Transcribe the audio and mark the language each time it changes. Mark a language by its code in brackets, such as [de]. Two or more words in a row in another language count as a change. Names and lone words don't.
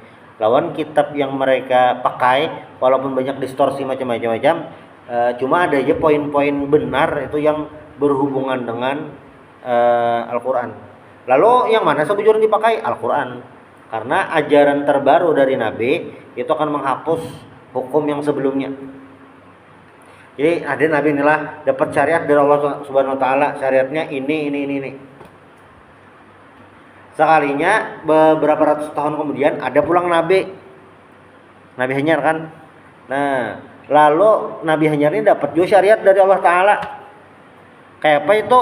[bjn] Lawan kitab yang mereka pakai walaupun banyak distorsi macam-macam, cuma ada aja poin-poin benar itu yang berhubungan dengan Al-Quran. Lalu yang mana sebujurnya dipakai? Al-Quran. Karena ajaran terbaru dari Nabi itu akan menghapus hukum yang sebelumnya. Jadi ada Nabi inilah dapat syariat dari Allah [ar] Subhanahu Wa Taala, [bjn] syariatnya ini. Sekalinya beberapa ratus tahun kemudian ada pulang Nabi Hanyar kan. Nah, lalu Nabi Hanyar ini dapat juga syariat dari Allah Taala. Kayak apa itu?